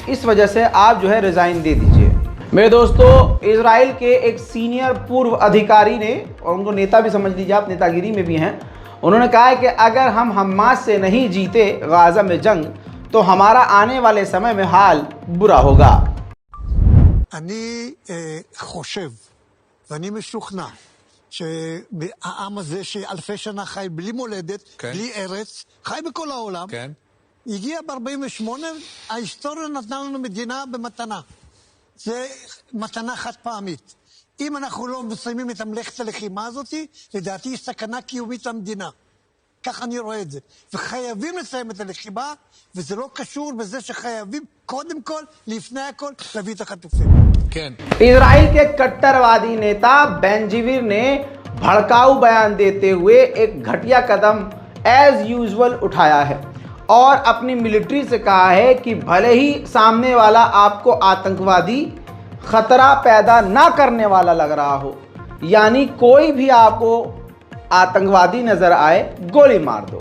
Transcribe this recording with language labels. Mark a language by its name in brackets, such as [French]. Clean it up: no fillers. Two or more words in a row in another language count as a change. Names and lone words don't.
[Hindi] इस वजह से आप जो है रिज़ाइन दे दीजिए। मेरे दोस्तों, इजराइल के एक सीनियर पूर्व अधिकारी ने, और उनको नेता भी समझ लीजिए आप, नेतागिरी में भी हैं, उन्होंने कहा है कि अगर हम हमास से नहीं जीते गाज़ा में जंग, तो हमारा आने वाले समय में हाल बुरा होगा। [Hebrew] אני חושב, ואני משוכנע, שהעם הזה שאלפי שנה חי בלי מולדת, בלי ארץ, חי בכל העולם, הגיע ב-48, ההיסטוריה נתנה לנו מדינה במתנה. זה מתנה חד פעמית. אם אנחנו לא מסיימים את מלאכת הלחימה הזאת, לדעתי יש סכנה קיומית למדינה. ככה אני רואה את זה. וחייבים לסיים את הלחימה, וזה לא קשור בזה שחייבים קודם כל, לפני הכל, להביא את החטופים. כן. [Hindi] इजराइल के कट्टरवादी नेता बेंजीविर ने भड़काऊ बयान देते हुए एक घटिया कदम [English] as usual [Hindi] उठाया है और अपनी मिलिट्री से कहा है कि भले ही सामने वाला आपको आतंकवादी खतरा पैदा ना करने वाला लग रहा हो, यानी कोई भी आपको आतंकवादी नज़र आए गोली मार दो।